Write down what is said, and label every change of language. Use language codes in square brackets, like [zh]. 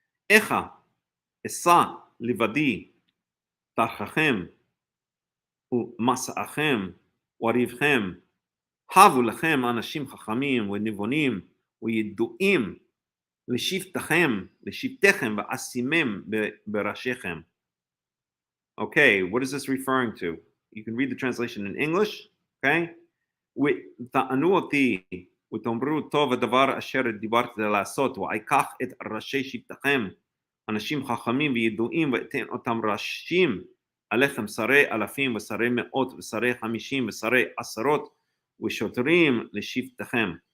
[he] איכה אשא לבדי תרחכם ומסעכם וריבכם הבו לכם אנשים חכמים ונבונים וידועים לשבטכם ואשימם בראשיכם. [en] Okay, what is this referring to? You can read the translation in English, okay? [he] ותענו אותי ותאמרו טוב הדבר אשר דיברתי לעשות ואקח את ראשי שבטכם אנשים חכמים וידועים ואתן אותם ראשים עליכם שרי אלפים ושרי מאות ושרי 50 ושרי עשרות ושוטרים לשבטכם.